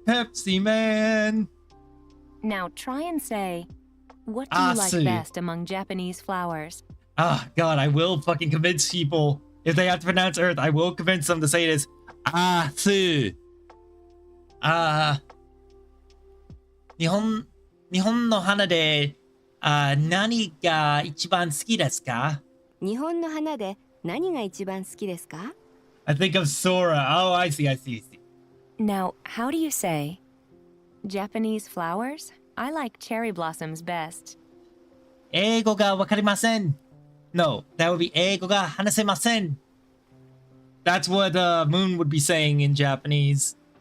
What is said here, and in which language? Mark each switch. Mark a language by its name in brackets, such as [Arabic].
[English] Pepsi Man. Now try and say, what do you like Asu. best among Japanese flowers? Ah, God, I will fucking convince people. If they have to pronounce Earth, I will convince them to say it as Asu. [Japanese] 日本の花で、何が一番好きですか？日本の花で何が一番好きですか？ [English] I think of Sora. Oh, I see. Now, how do you say, Japanese flowers? I like cherry blossoms best. [Japanese] 英語がわかりません. [English] No, that would be [Japanese] 英語が話せません. [English] That's what Moon would be saying in Japanese.